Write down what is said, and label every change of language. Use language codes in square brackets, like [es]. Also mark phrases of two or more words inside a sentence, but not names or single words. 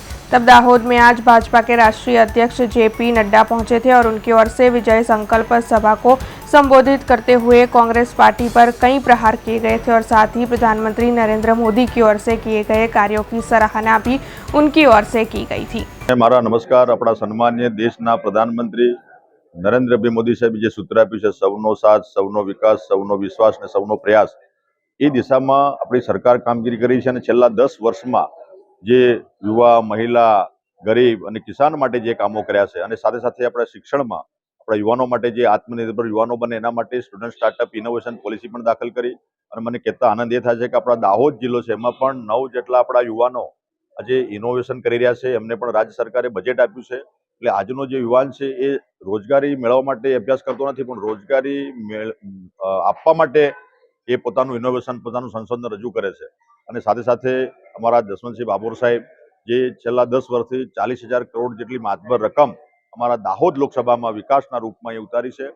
[hi] तब दाहोद में आज भाजपा के राष्ट्रीय अध्यक्ष जेपी नड्डा पहुंचे थे और उनकी ओर से विजय संकल्प सभा को संबोधित करते हुए कांग्रेस पार्टी पर कई प्रहार किए गए थे और साथ ही प्रधानमंत्री नरेंद्र मोदी की ओर से किए गए कार्यों की सराहना भी उनकी ओर से की गई थी। [gu] મારા નમસ્કાર। આપણા સન્માન્ય દેશના પ્રધાનમંત્રી નરેન્દ્રભાઈ મોદી સાહેબ જે સૂત્ર આપ્યું છે સૌનો સાથ, સૌનો વિકાસ, સૌનો વિશ્વાસ ને સૌનો પ્રયાસ, એ દિશામાં આપણી સરકાર કામગીરી કરી છે। છેલ્લા 10 વર્ષમાં જે યુવા, મહિલા, ગરીબ અને કિસાન માટે જે કામો કર્યા છે અને સાથે સાથે આપણા શિક્ષણમાં આપણા યુવાનો માટે જે આત્મનિર્ભર યુવાનો બને એના માટે [en] student startup innovation policy [gu] પણ દાખલ કરી। અને મને કહેતા આનંદ એ થાય છે કે આપણા દાહોદ જિલ્લો છે એમાં પણ 9 જેટલા આપણા યુવાનો આજે ઇનોવેશન કરી રહ્યા છે, એમને પણ રાજ્ય સરકારે બજેટ આપ્યું છે। એટલે આજનો જે યુવાન છે એ રોજગારી મેળવવા માટે અભ્યાસ કરતો નથી, પણ રોજગારી આપવા માટે એ પોતાનું ઇનોવેશન, પોતાનું સંશોધન રજૂ કરે છે। અને સાથે સાથે અમારા જસવંતસિંહ બાબોર સાહેબ જે છેલ્લા 10 વર્ષથી 40,000 કરોડ જેટલી માતબર રકમ અમારા દાહોદ લોકસભામાં વિકાસના રૂપમાં એ ઉતારી છે।